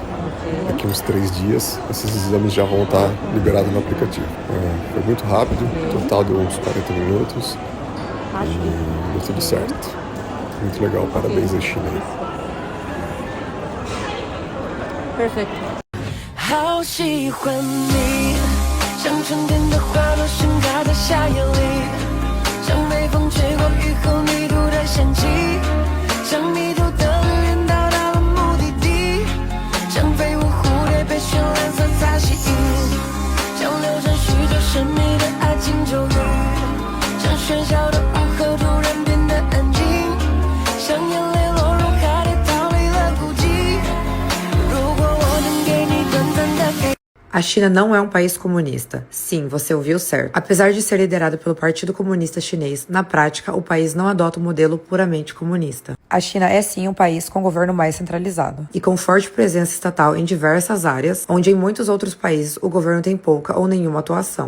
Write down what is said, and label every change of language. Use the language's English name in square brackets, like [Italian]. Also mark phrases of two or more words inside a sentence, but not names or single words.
[Portuguese] Daqui uns 3 dias, esses exames já vão estar liberados no aplicativo. Foi muito rápido, o total deu uns 40 minutos e deu tudo certo. Muito legal, parabéns à China. Perfeito. [Chinese] 好喜欢你，像春天的花朵盛开在夏夜里，像北风吹过雨后泥土的香气，像迷途的旅人到达了目的地，像飞舞蝴蝶被绚烂色彩吸引，像流传许久神秘的爱情咒语，像喧嚣的午后突然变得安静，像眼泪落入海底逃离了孤寂。如果我能给你短暂的。 [Portuguese] A China não é um país comunista. Sim, você ouviu certo. Apesar de ser liderado pelo Partido Comunista Chinês, na prática, o país não adota um modelo puramente comunista. A China é sim um país com governo mais centralizado e com forte presença estatal em diversas áreas, onde em muitos outros países o governo tem pouca ou nenhuma atuação.